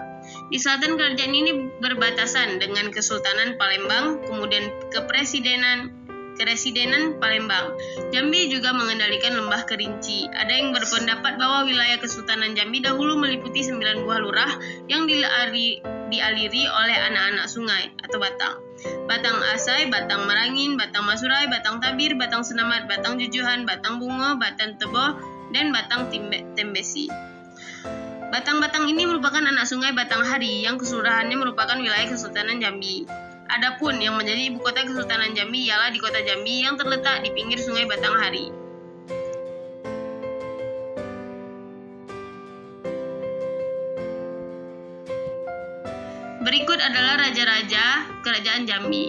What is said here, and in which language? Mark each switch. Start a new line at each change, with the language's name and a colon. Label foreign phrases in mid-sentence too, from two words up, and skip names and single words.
Indonesian: Di selatan kerajaan ini berbatasan dengan Kesultanan Palembang, kemudian Keresidenan Palembang. Jambi juga mengendalikan Lembah Kerinci. Ada yang berpendapat bahwa wilayah Kesultanan Jambi dahulu meliputi 9 buah lurah yang dialiri oleh anak-anak sungai atau batang. Batang Asai, Batang Merangin, Batang Masurai, Batang Tabir, Batang Senamat, Batang Jujuhan, Batang Bungo, Batang Teboh, dan Batang Tembesi. Batang-batang ini merupakan anak sungai Batang Hari yang keseluruhannya merupakan wilayah Kesultanan Jambi. Adapun yang menjadi ibu kota Kesultanan Jambi ialah di kota Jambi yang terletak di pinggir sungai Batang Hari. Berikut adalah raja-raja Kerajaan Jambi.